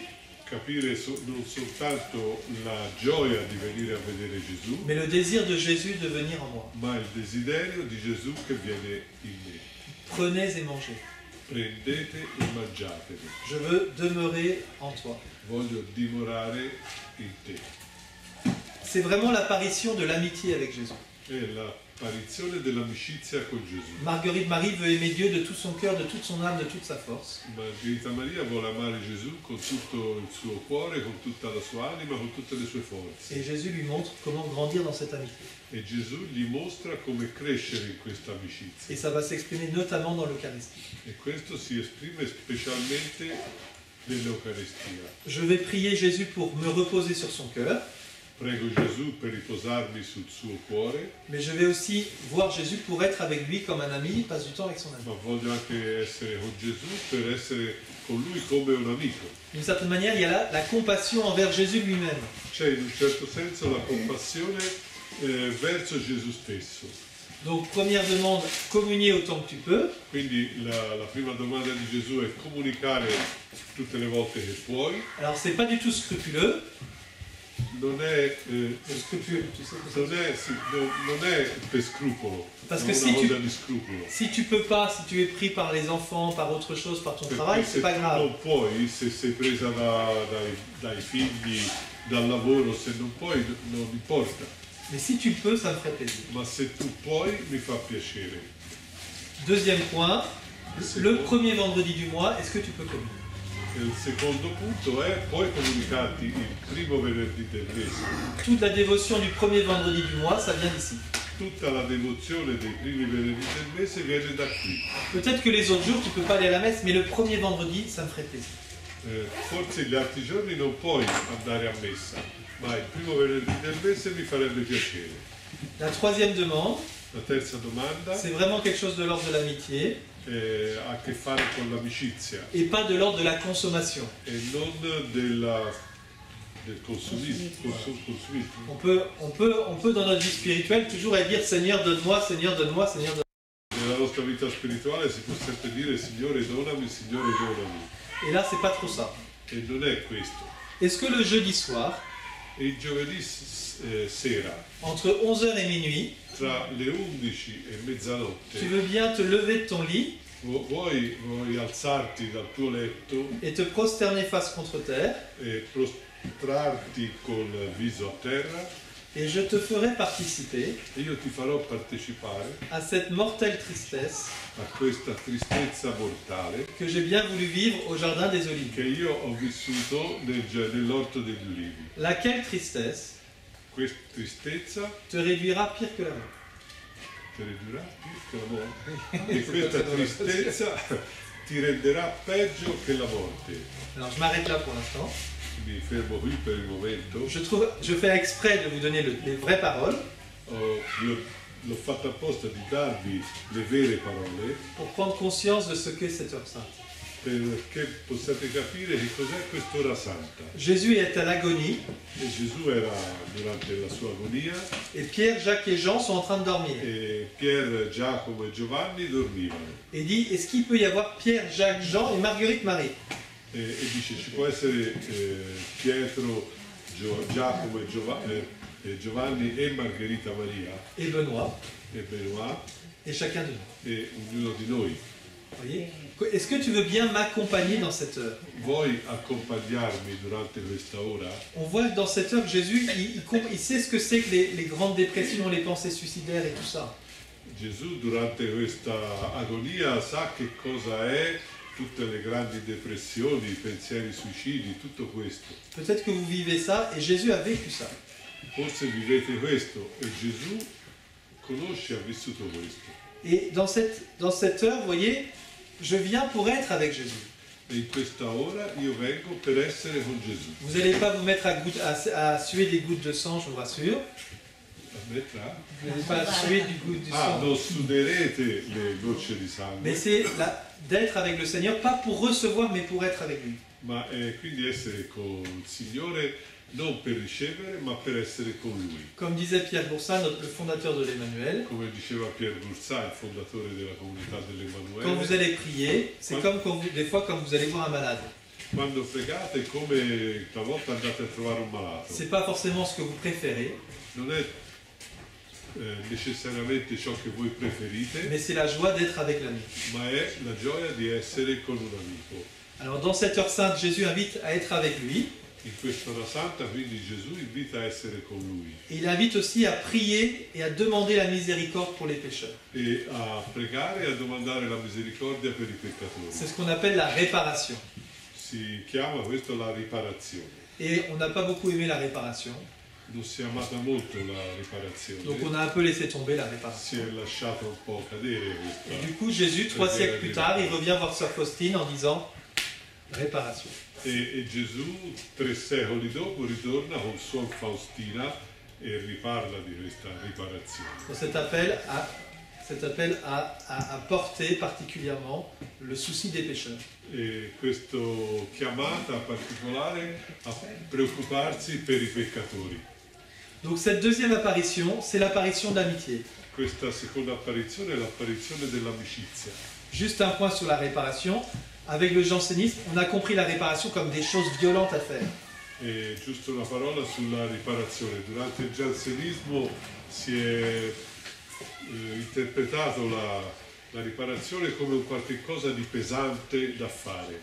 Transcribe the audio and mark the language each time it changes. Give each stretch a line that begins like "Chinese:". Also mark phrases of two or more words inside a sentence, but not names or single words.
Italian: Capire non soltanto la gioia di venire a vedere Gesù,
French: mais le désir de Jésus de venir en moi.
Italian: ma il desiderio di Gesù che viene in me.
French: Prenez et mangez.
Italian: Prendete e mangiatevi.
French: Je veux demeurer en toi.
Italian: Voglio dimorare in te.
French: C'est vraiment l'apparition de l'amitié avec Jésus.
Italian: È l'apparizione dell'amicizia con Gesù.
French: Marguerite Marie veut aimer Dieu de tout son cœur, de toute son âme, de toute sa force.
Italian: Margherita Maria vuole amare Gesù con tutto il suo cuore, con tutta la sua anima, con tutte le sue forze.
French: Et Jésus lui montre comment grandir dans cette amitié.
Italian: E Gesù gli mostra come crescere in questa amicizia.
French: Et ça va s'exprimer notamment dans l'Eucharistie.
Italian: E questo si esprime specialmente nell'Eucaristia.
French: Je vais prier Jésus pour me reposer sur son cœur,
Italian: Prego Gesù per riposarmi sul suo cuore,
French: mais je vais aussi voir Jésus pour être avec lui comme un ami, il passe du temps avec son ami.
Italian: ma voglio anche essere con Gesù per essere con lui come un amico.
French: D'une certaine manière, il y a là la compassion envers Jésus lui-même.
Italian: C'è in un certo senso la compassione verso Gesù stesso.
French: Donc, première demande, communier autant que tu peux.
Italian: Quindi la prima domanda di Gesù è comunicare tutte le volte che puoi.
French: Alors, c'est pas du tout scrupuleux.
Italian: Non è,
French: Scrupule, tu sais que
Italian: non è, sì, non è per scrupolo,
French: Parce
Italian: non
French: que
Italian: è
French: si
Italian: una
French: tu-
Italian: cosa di scrupolo.
French: Si tu peux pas, si tu es pris par les enfants, par autre chose, par ton travail,
Italian: Perché
French: c'est
Italian: se
French: pas
Italian: tu
French: grave.
Italian: non puoi, se sei presa dai figli, dal lavoro, se non puoi, non importa.
French: Mais si tu peux, ça me ferait plaisir.
Italian: Ma se tu puoi, mi fa piacere.
French: Deuxième point, C'est le bon. premier vendredi du mois, est-ce que tu peux communier?
Italian: Il secondo punto è poi comunicati il primo venerdì del mese.
French: Toute la dévotion du premier vendredi du mois, ça vient d'ici.
Italian: Tutta la devozione dei primi venerdì del mese viene da qui.
French: Peut-être que les autres jours, tu peux pas aller à la messe, mais le premier vendredi, ça me ferait plaisir.
Italian: Forse gli altri giorni non puoi andare a messa, ma il primo venerdì del mese mi farebbe piacere.
French: La troisième demande,
Italian: La terza domanda
French: c'est vraiment quelque chose de l'ordre de l'amitié
Italian: ha a che fare con l'amicizia
French: et pas de l'ordre de la consommation.
Italian: e non del consumismo.
French: On peut dans notre vie spirituelle toujours aller dire Seigneur donne-moi, Seigneur donne-moi, Seigneur donne-moi.
Italian: Nella nostra vita spirituale si può sempre dire Signore donami, Signore donami.
French: Et là, c'est pas trop ça.
Italian: E non è questo.
French: Est-ce que le jeudi soir,
Italian: E il giovedì sera,
French: entre 11h et minuit,
Italian: tra le 11 e mezzanotte,
French: tu veux bien te lever de ton lit
Italian: vuoi alzarti dal tuo letto
French: et te prosterner face contre terre,
Italian: e prostrarti col viso a terra
French: et je te ferai participer
Italian: e io ti farò partecipare
French: à cette mortelle tristesse
Italian: a questa tristezza mortale
French: que j'ai bien voulu vivre au jardin des
Italian: che
French: Oliviers.
Italian: io ho vissuto nell'orto degli ulivi.
French: Laquelle tristesse
Italian: Questa tristezza
French: te réduira pire que la mort.
Italian: ti ridurrà più che la morte e questa tristezza ti renderà peggio che la morte.
French: Alors je m'arrête là pour l'instant.
Italian: Mi fermo qui per il momento.
French: Je fais exprès de vous donner les vraies paroles
Italian: L'ho fatto apposta di darvi le vere parole
French: pour prendre conscience de ce qu'est cette heure sainte.
Italian: perché possiate capire che cos'è quest'ora santa.
French: Jésus est à l'agonie
Italian: E Gesù era durante la sua agonia
French: et Pierre, Jacques et Jean sont en train de dormir.
Italian: e Pier, Giacomo e Giovanni dormivano.
French: Et dit, est-ce qu'il peut y avoir Pierre, Jacques, Jean et Marguerite Marie?
Italian: E dice ci può essere Pietro, Giacomo e Giovanni e Margherita Maria
French: Et Benoît
Italian: e Benoît
French: et chacun de nous.
Italian: e ognuno di noi.
French: Voyez? Est-ce que tu veux bien m'accompagner dans cette heure?
Italian: Vuoi accompagnarmi durante questa ora?
French: On voit dans cette heure que Jésus, il sait ce que c'est que les grandes dépressions, les pensées suicidaires et tout ça.
Italian: Gesù durante questa agonia sa che cosa è tutte le grandi depressioni, i pensieri suicidi, tutto questo.
French: Peut-être que vous vivez ça et Jésus a vécu ça.
Italian: Forse vivete questo e Gesù conosce e ha vissuto questo.
French: Et dans cette heure, vous voyez, je viens pour être avec Jésus.
Italian: E in questa ora io vengo per essere con Gesù.
French: Vous n'allez pas vous mettre à suer des gouttes de sang, je vous rassure.
Italian: Aspetta.
French: Vous n'allez pas suer du goutte du Ah, sang.
Italian: non suderete le gocce di
French: Mais
Italian: sangue,
French: c'est d'être avec le Seigneur, pas pour recevoir, mais pour être avec lui.
Italian: ma quindi essere con il Signore non per ricevere, ma per essere con Lui.
French: Comme disait Pierre Boursat, le fondateur de l'Emmanuel,
Italian: Come diceva Pierre Bursà, il fondatore della comunità
French: quand vous
Italian: dell'Emanuele,
French: allez prier, c'est comme des fois quand vous allez voir un malade.
Italian: quando pregate è come talvolta andate a trovare un malato.
French: C'est pas forcément ce que vous préférez,
Italian: Non è necessariamente ciò che voi preferite,
French: mais c'est la joie d'être avec l'ami.
Italian: ma è la gioia di essere con un amico.
French: Alors dans cette heure sainte, Jésus invite à être avec lui,
Italian: In quest'ora santa quindi Gesù invita a essere con Lui
French: et il invite aussi à prier et à demander la miséricorde pour les pécheurs.
Italian: e a pregare e a domandare la misericordia per i
French: C'est
Italian: peccatori.
French: ce qu'on appelle la réparation.
Italian: Si chiama questo la riparazione.
French: Et on n'a pas beaucoup aimé la réparation,
Italian: Non si è amata molto la riparazione,
French: donc on a un peu laissé tomber la
Italian: si
French: réparation.
Italian: è lasciata un po' cadere
French: Et
Italian: questa.
French: du coup, Jésus, 3 siècles plus tard, il revient voir sœur Faustine en disant réparation.
Italian: E Gesù 3 secoli dopo ritorna con Suor Faustina e riparla di questa riparazione.
French: Donc cet appel à porter particulièrement le souci des pécheurs.
Italian: E questa chiamata particolare a preoccuparsi per i peccatori.
French: Donc cette deuxième apparition, c'est l'apparition d'amitié.
Italian: Questa seconda apparizione è l'apparizione dell'amicizia.
French: Juste un point sur la réparation. Avec le jansénisme, on a compris la réparation comme des choses violentes à faire.
Italian: E giusto una parola sulla riparazione. Durante il giansenismo si è interpretato la riparazione come un qualche cosa di pesante da fare.